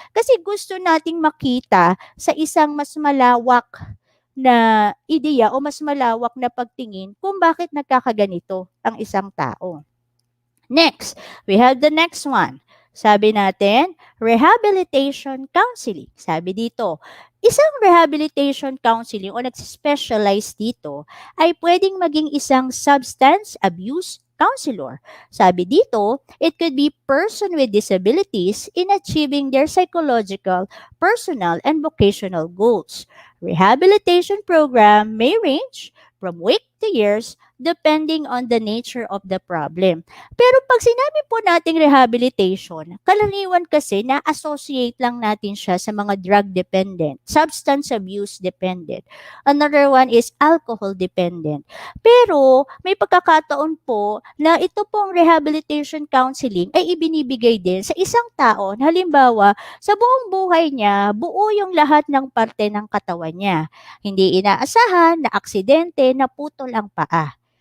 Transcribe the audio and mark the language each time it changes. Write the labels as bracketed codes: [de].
[tl] Kasi gusto nating makita sa isang mas malawak na ideya o mas malawak na pagtingin kung bakit nagkakaganito ang isang tao. [en] Next, we have the next one. [tl] Sabi natin, rehabilitation counseling. Sabi dito, isang rehabilitation counseling o nag-specialize dito ay pwedeng maging isang substance abuse counselor. Sabi dito, [en] it could be person with disabilities in achieving their psychological, personal, and vocational goals. Rehabilitation program may range from weeks to years depending on the nature of the problem. [tl] Pero pag sinabi po nating rehabilitation, kalaniwan kasi na-associate lang natin siya sa mga drug dependent, substance abuse dependent. [en] Another one is alcohol dependent. [tl] Pero may pagkakataon po na ito pong rehabilitation counseling ay ibinibigay din sa isang tao na halimbawa sa buong buhay niya, buo yung lahat ng parte ng katawan niya. Hindi inaasahan, na aksidente, naputol ang paa.